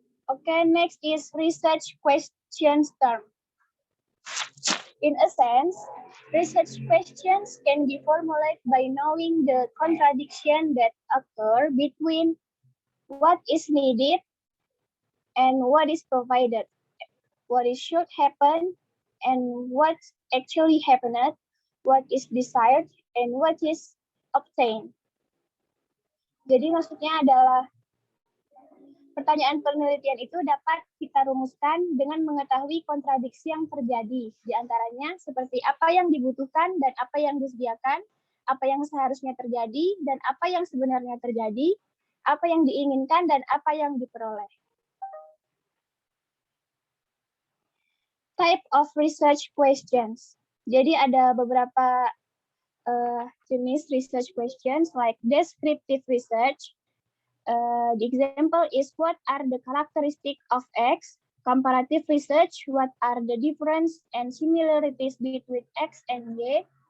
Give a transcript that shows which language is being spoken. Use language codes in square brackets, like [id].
[en] Okay, next is research questions term. In a sense, research questions can be formulated by knowing the contradiction that occur between what is needed and what is provided, what is should happen and what actually happened, what is desired and what is obtained. [id] Jadi maksudnya adalah pertanyaan penelitian itu dapat kita rumuskan dengan mengetahui kontradiksi yang terjadi. Di antaranya seperti apa yang dibutuhkan dan apa yang disediakan, apa yang seharusnya terjadi dan apa yang sebenarnya terjadi, apa yang diinginkan dan apa yang diperoleh. [en] Type of research questions. [id] Jadi ada beberapa jenis [en] research questions like descriptive research. The example is what are the characteristics of X? Comparative research, what are the difference and similarities between X and Y?